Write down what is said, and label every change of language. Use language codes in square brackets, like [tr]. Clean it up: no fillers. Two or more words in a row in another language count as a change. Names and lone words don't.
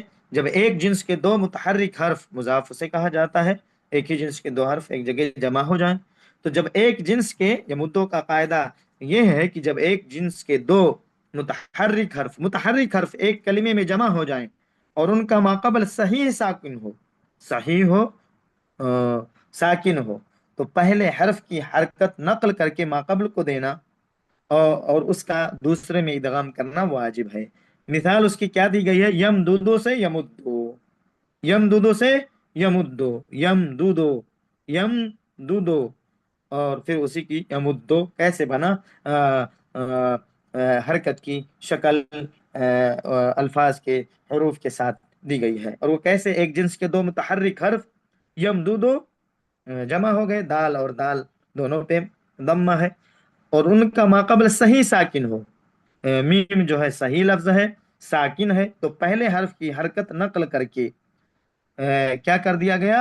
[ur] جب ایک جنس کے دو متحرک حرف، مضاعف اسے کہا جاتا ہے، ایک ہی جنس کے دو حرف ایک جگہ جمع ہو جائیں، تو جب ایک جنس کے یمدو کا قاعدہ یہ ہے کہ جب ایک جنس کے دو متحرک حرف ایک کلمے میں جمع ہو جائیں اور ان کا ماقبل صحیح ساکن ہو، صحیح ہو ساکن ہو، تو پہلے حرف کی حرکت نقل کر کے ماقبل کو دینا اور اس کا دوسرے میں ادغام کرنا واجب ہے۔ مثال اس کی کیا دی گئی ہے؟ یم دودو سے یمدو، یم دودو سے یمدو، یم دودو، یم دودو، اور پھر اسی کی یمدو کیسے بنا؟ حرکت کی شکل الفاظ کے حروف کے ساتھ دی گئی ہے، اور وہ کیسے؟ ایک جنس کے دو متحرک حرف یم دودو جمع ہو گئے، دال اور دال دونوں پہ ضمہ ہے، اور ان کا ماقبل صحیح ساکن ہو، میم جو ہے صحیح لفظ ہے، ساکن ہے، تو پہلے حرف کی حرکت نقل کر کے کیا کر دیا گیا؟